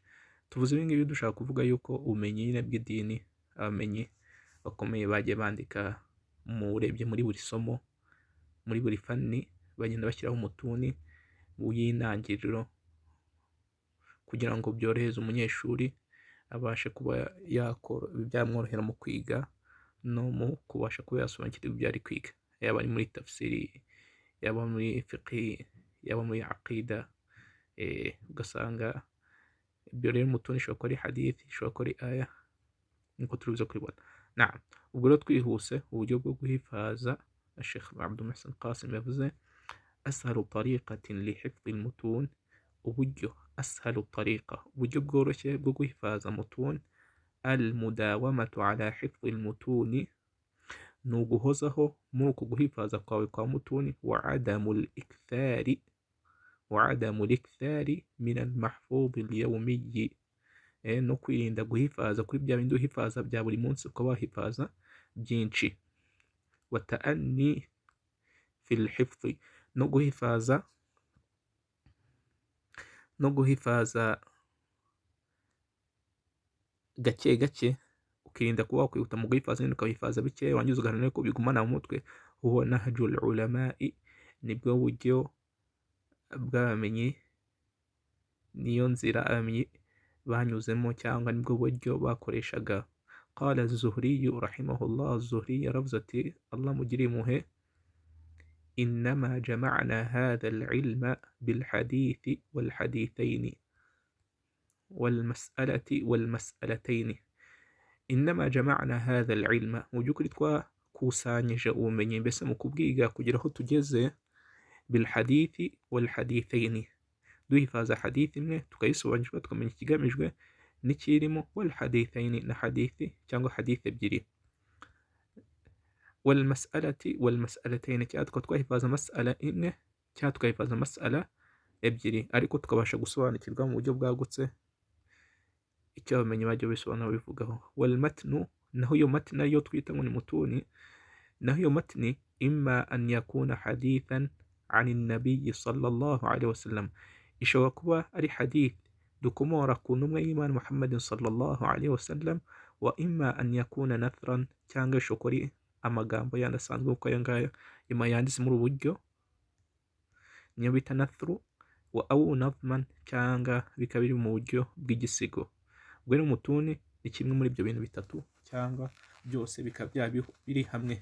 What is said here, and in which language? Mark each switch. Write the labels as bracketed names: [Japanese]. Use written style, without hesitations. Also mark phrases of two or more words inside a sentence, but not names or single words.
[Kinyarwanda] Tuvuze ibi ngibi dushaka kuvuga yuko ubumenyi nyine bw'idini, abamenyi bakomeye bagiye bandika, urebye muri buri somo, muri buri fani, bagenda bashyiraho umutuni w'intangiriro kugira ngo byorohereze umunyeshuri abashe kuba byamworohera mu kwiga no mu kubasha kuba yasobanukirwa ibyo ari kwiga, yaba ari muri tafsiri, yaba muri fiqh, yaba muri aqida. Ugasanga ibyo rero mutuni ishobora kuba ari hadith, ishobora kuba ari aya, niko turubuze kubibona. Naam. Ubwo rero twihuse, uburyo bwo guhifaza, Sheikh Abdul Muhsin Qasim yavuze [Arabic] أسهل طريقة لحفظ المتون, [Kinyarwanda] uburyo bworoshye bwo guhifaza mutun, [Arabic] المداومة على حفظ المتون, [Kinyarwanda] ni uguhozaho muri uku guhifaza kwawe kwa mutuni, wa [Arabic] عدم الإكثار من المحفوظ اليومي, [Kinyarwanda] no kwirinda guhifaza kuri bya bindi uhifaza bya buri munsi, ukaba wahifaza byinshi. [Arabic] والتأني في الحفظ, [Kinyarwanda] no guhifaza gake gake, ukirinda kuba wakwihuta mu guhifaza, nyine ukahifaza bike, wangiza ugaharanira ko bigumana mu mutwe. [Arabic] هو نهج العلماء, [Kinyarwanda] nibwo buryo bw'abamenyi, niyo nzira abamenyi banyuzemo, cyangwa nibwo buryo bakoreshaga. [Arabic] قال الزهري رحمه الله, [Kinyarwanda] az-Zuhri yaravuze ati Allah mugire impuhwe, [Arabic] إنما جمعنا هذا العلم بالحديث والحديثين والمسألة والمسألتين. إنما جمعنا هذا العلم, [Kinyarwanda] mu by'ukuri twakusanyije ubumenyi, mbese mu kubwiga kugira aho tugeze, [Arabic] بالحديث والحديثين, [Kinyarwanda] duhifaza hadith imwe tukayisobanukirwa tukamenya ikigamijwe n'ikirimo, [Arabic] والحديثين, [Kinyarwanda] na hadithi cyangwa hadith ebyiri, [Arabic] والمسألة والمسألتين, [Kinyarwanda] cyangwa twahifaza mas'ala imwe cyangwa tukahifaza mas'ala ebyiri, ariko tukabasha gusobanukirwa mu buryo bwagutse icyo abamenyi bajya bisobanura bivugaho. [Arabic] والمتن, [Kinyarwanda] naho iyo matni nayo twita ngo ni mutuni, naho iyo matni [Arabic] إما أن يكون حديثا عن النبي صلى الله عليه وسلم, [Kinyarwanda] ishobora kuba ari hadith dukomora ku ntumwa y'Imana [Arabic] محمد صلى الله عليه وسلم, وإما أن يكون نثرا, [Kinyarwanda] cyangwa ishobora kuba ari amagambo yandi asanzwe uko aya ngaya yanditse muri ubu buryo, niyo bita nathru, [Arabic] و أو نظما, [Kinyarwanda] cyangwa bikaba biri mu buryo bw'igisigo. Ubwo rero mutuni ni kimwe muri ibyo bintu bitatu, cyangwa byose bikaba biri hamwe.